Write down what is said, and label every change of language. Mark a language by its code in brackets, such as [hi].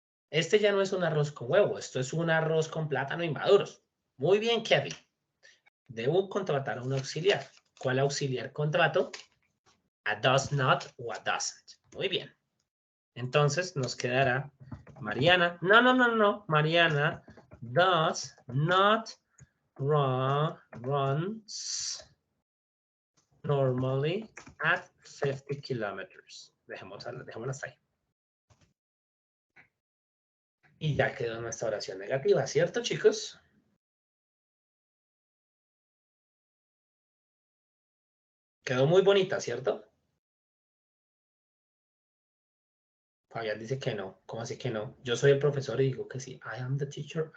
[es] Este ya no es un arroz con huevo, esto es un arroz con plátano inmaduros. Muy bien, Kevin. Debo contratar a un auxiliar. ¿Cuál auxiliar contrato? [en] A does not [es] o [en] a doesn't. [es] Muy bien. Entonces nos quedará Mariana. No. [en] Mariana does not runs normally at 50 kilometers. [es] Dejémosla hasta ahí. Y ya quedó nuestra oración negativa, ¿cierto, chicos? Quedó muy bonita, ¿cierto? Fabián dice que no. ¿Cómo así que no? Yo soy el profesor y digo que sí. [en] I am the teacher.